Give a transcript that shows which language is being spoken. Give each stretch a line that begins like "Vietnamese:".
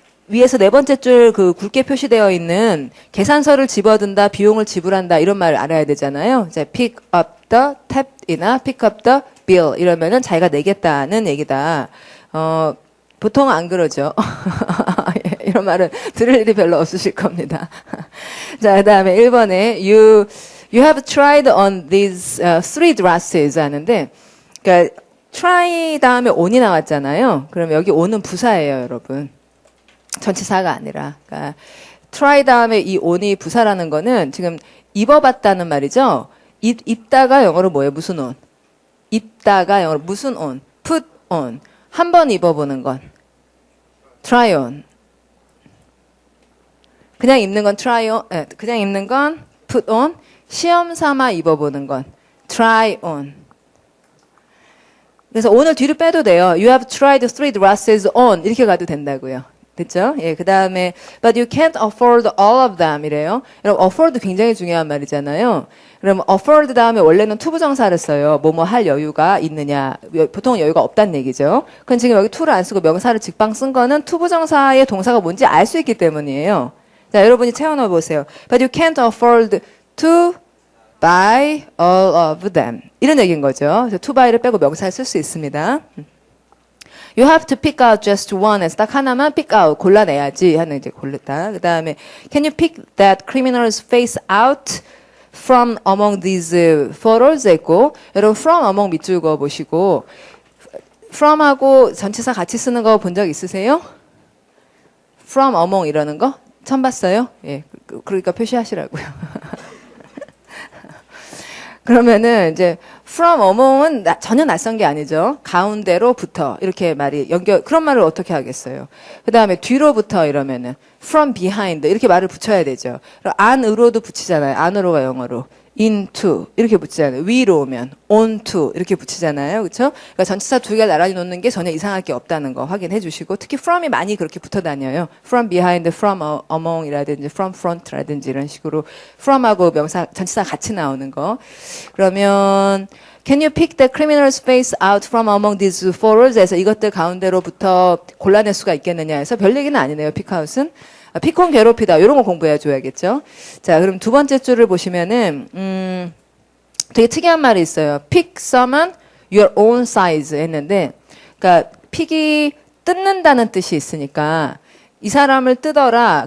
Korean: 위에서 네 번째 줄 그 굵게 표시되어 있는 계산서를 집어든다, 비용을 지불한다 이런 말을 알아야 되잖아요. 이제
English: pick up the tab이나 pick up the bill
Korean: 이러면은 자기가 내겠다는 얘기다. 보통 안 그러죠. 이런 말은 들을 일이 별로 없으실 겁니다. 자, 그다음에 1번에
English: you have tried on these three dresses
Korean: 하는데, 그러니까
English: try 다음에 on이 나왔잖아요.
Korean: 그럼 여기 on은 부사예요, 여러분. 전치사가 아니라. 그러니까 try 다음에 이 on이 부사라는 거는 지금 입어봤다는 말이죠. 입다가 영어로 뭐예요? 무슨 on? 입다가 영어로 무슨 on?
English: put on.
Korean: 한 번 입어보는 건 try on. 그냥 입는 건 try on. 그냥 입는 건 put on. 시험 삼아 입어보는 건 try on. 그래서 오늘 뒤로 빼도 돼요.
English: You have tried three dresses on
Korean: 이렇게 가도 된다고요. 됐죠? 예, 그 다음에
English: but you can't afford all of them
Korean: 이래요. 여러분 afford 굉장히 중요한 말이잖아요. 그럼 afford 다음에 원래는 투부정사를 써요. 뭐뭐 할 여유가 있느냐. 보통 여유가 없다는 얘기죠. 그럼 지금 여기 to를 안 쓰고 명사를 직방 쓴 거는 투부정사의 동사가 뭔지 알 수 있기 때문이에요. 자, 여러분이 채워넣어 보세요.
English: But you can't afford to buy all of them.
Korean: 이런 얘기인 거죠. to buy를 빼고 명사를 쓸 수 있습니다.
English: You have to pick out just one.
Korean: 해서 딱 하나만 pick out. 골라내야지. 하는 이제 골랐다. 그 다음에
English: Can you pick that criminal's face out from among these photos?
Korean: 했고 여러분 from among 밑줄 그어 보시고 from하고 전치사 같이 쓰는 거 본 적 있으세요? from among 이러는 거? 처음 봤어요? 예. 그러니까 표시하시라고요. 그러면은 이제 from among은 전혀 낯선 게 아니죠. 가운데로부터 이렇게 말이 연결 그런 말을 어떻게 하겠어요. 그다음에 뒤로부터 이러면은 from behind 이렇게 말을 붙여야 되죠. 안으로도 붙이잖아요. 안으로가 영어로 into 이렇게 붙이잖아요. 위로 오면 onto 이렇게 붙이잖아요. 그렇죠? 그러니까 전치사 두 개가 나란히 놓는 게 전혀 이상할 게 없다는 거 확인해 주시고 특히 from이 많이 그렇게 붙어 다녀요. from behind, from among이라든지 from front라든지 이런 식으로 from하고 명사 전치사 같이 나오는 거. 그러면
English: Can you pick the criminal's face out from among these photos?
Korean: 해서 이것들 가운데로부터 골라낼 수가 있겠느냐 해서 별 얘기는 아니네요. 픽아웃은. 피콘 괴롭히다. 이런 거 공부해 줘야겠죠. 자, 그럼 두 번째 줄을 보시면은 되게 특이한 말이 있어요.
English: Pick someone your own size
Korean: 했는데 그러니까 픽이 뜯는다는 뜻이 있으니까 이 사람을 뜯어라.